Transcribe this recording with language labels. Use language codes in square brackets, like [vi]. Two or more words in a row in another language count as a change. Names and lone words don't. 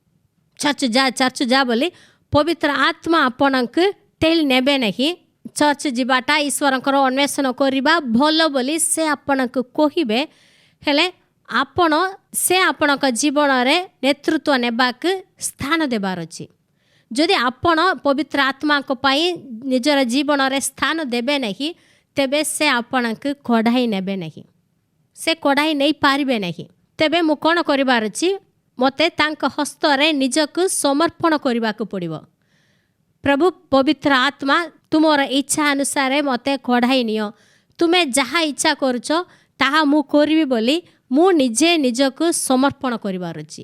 [or] ଚର୍ଚ୍ଚ ଯା ବୋଲି ପବିତ୍ର ଆତ୍ମା ଆପଣଙ୍କୁ ଟେଲି ନେବେ ନାହିଁ। ଚର୍ଚ୍ଚ ଯିବାଟା, ଈଶ୍ୱରଙ୍କର ଅନ୍ୱେଷଣ କରିବା ଭଲ ବୋଲି ସେ ଆପଣଙ୍କୁ କହିବେ। ହେଲେ ସେ ଆପଣଙ୍କ ଜୀବନରେ ନେତୃତ୍ୱ ନେବାକୁ ସ୍ଥାନ ଦେବାର ଅଛି। ଯଦି ଆପଣ ପବିତ୍ର ଆତ୍ମା କୁ ପାଇ ନିଜର ଜୀବନ ରେ ସ୍ଥାନ ଦେବେ ନାହିଁ ତେବେ ସେ ଆପଣ କୁ କଢ଼ାଇ ନେବେ ନାହିଁ, ସେ କଢ଼ାଇ ନାହିଁ ପାରିବେ ନାହିଁ। ତେବେ ମୁଁ କ'ଣ କରିବାର ଅଛି, ମତେ ତାଙ୍କ ହସ୍ତ ରେ ନିଜକୁ ସମର୍ପଣ କରିବା କୁ ପଡ଼ିବ। ପ୍ରଭୁ ପବିତ୍ର ଆତ୍ମା ତୁମର ଇଚ୍ଛା ଅନୁସାରେ ମତେ କଢ଼ାଇ ନିଅ, ତୁମେ ଯାହା ଇଚ୍ଛା କରୁଛ ତାହା ମୁଁ କରିବି ବୋଲି ମୁଁ ନିଜେ ନିଜକୁ ସମର୍ପଣ କରିବାର ଅଛି।